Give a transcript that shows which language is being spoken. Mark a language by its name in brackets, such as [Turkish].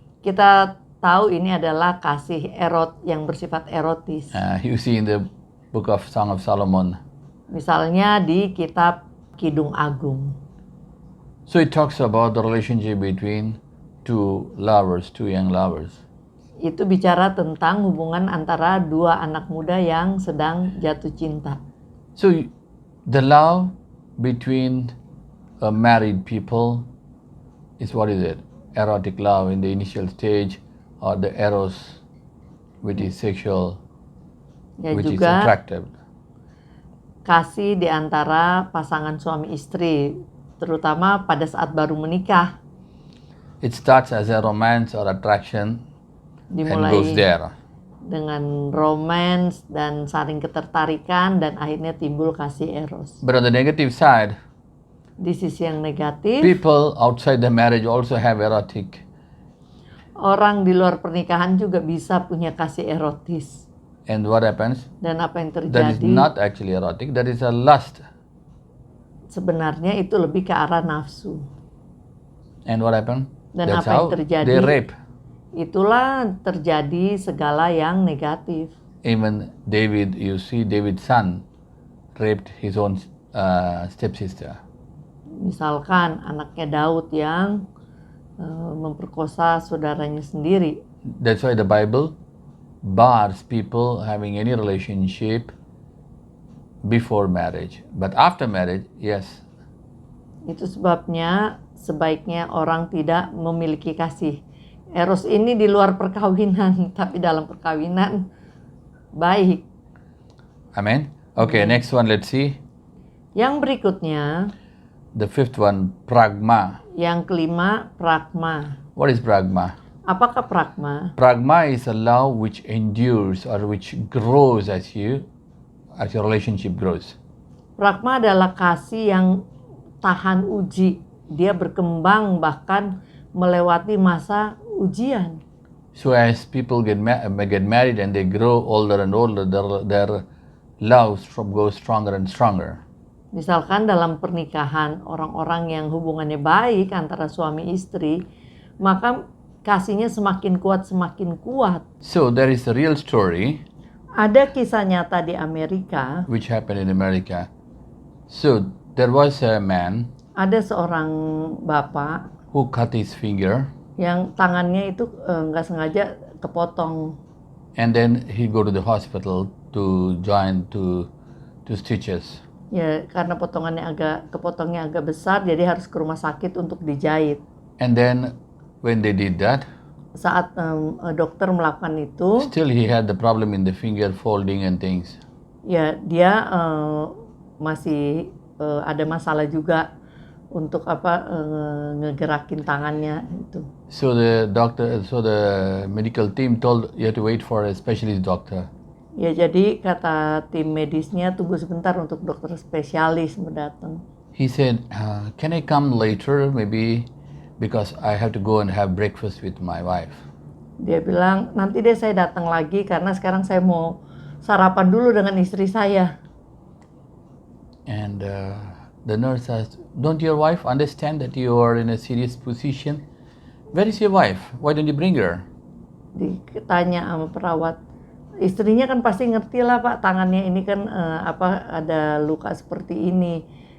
[Indonesian] Kita tahu ini adalah kasih yang bersifat erotis. [English] You see in the book of Song of Solomon. [Indonesian] Misalnya di kitab Kidung Agung. [English] So it talks about the relationship between two lovers, two young lovers. [Indonesian] Itu bicara tentang hubungan antara dua anak muda yang sedang jatuh cinta. [English] So the love between married people is, what is it? Erotic love in the initial stage, or the eros, which is sexual, [Indonesian] Ya, [English] which is [Indonesian] juga [English] attractive. [Indonesian] kasih di antara pasangan suami istri, terutama pada saat baru menikah, [English] It starts as a romance or attraction and goes [Indonesian] dimulai [English] there. [Indonesian] dengan romance dan saling ketertarikan dan akhirnya timbul kasih eros. [English] But on the negative side, [Indonesian] Di sisi yang negatif, [English] people outside the marriage also have erotic. [Indonesian] orang di luar pernikahan juga bisa punya kasih erotis. [English] And what happens? [Indonesian] Dan apa yang [English] That is [Indonesian] terjadi? [English] not actually erotic, that is a lust. [Indonesian] Sebenarnya itu lebih ke arah nafsu. [English] And what happened? [Indonesian] Dan [English] That's [Indonesian] apa yang [English] how [Indonesian] terjadi? [English] they rape. [Indonesian] Itulah terjadi segala yang negatif. [English] Even David, you see David's son raped his own stepsister. [Indonesian] Misalkan anaknya Daud yang memperkosa saudaranya sendiri. [English] That's why the Bible bars people having any relationship before marriage. But after marriage, yes. [Indonesian] Itu sebabnya sebaiknya orang tidak memiliki kasih eros ini di luar perkawinan, tapi dalam perkawinan baik. [English] Amen. Okay, next one, let's see. [Indonesian] Yang berikutnya, [English] The fifth one, pragma. [Indonesian] yang kelima, pragma. [English] What is pragma? [Indonesian] Apakah pragma? [English] Pragma is a love which endures or which grows as your relationship grows. [Indonesian] Pragma adalah kasih yang tahan uji. Dia berkembang bahkan melewati masa ujian. [English] So as people get married and they grow older and older, their love goes stronger and stronger. [Indonesian] Misalkan dalam pernikahan orang-orang yang hubungannya baik antara suami istri, maka kasihnya semakin kuat semakin kuat. [English] So there is a real story [Indonesian] Ada kisah nyata di Amerika. [English] which happened in America. [Indonesian] So there was a man [English] Ada seorang bapak [Indonesian] who cut his finger, [English] yang tangannya itu nggak sengaja kepotong. [Indonesian] and then he go to the hospital to join to stitches. [English] Ya, karena kepotongnya agak besar, jadi harus ke rumah sakit untuk dijahit. [Indonesian] And then when they did that, [English] Saat dokter melakukan itu, [Indonesian] still he had the problem in the finger folding and things. [English] ya dia masih ada masalah juga untuk ngegerakin tangannya itu. [Indonesian] So the medical team told you have to wait for a specialist doctor. [English] Ya, jadi kata tim medisnya tunggu sebentar untuk dokter spesialis mendatang. [Indonesian] He said, can I come later maybe because I have to go and have breakfast with my wife. [English] Dia bilang, nanti deh saya datang lagi karena sekarang saya mau sarapan dulu dengan istri saya. [Indonesian] And the nurse asked, don't your wife understand that you are in a serious position? Where is your wife? Why don't you bring her? Ditanya sama perawat, istrinya kan pasti ngerti lah Pak, tangannya ini kan ada luka seperti ini.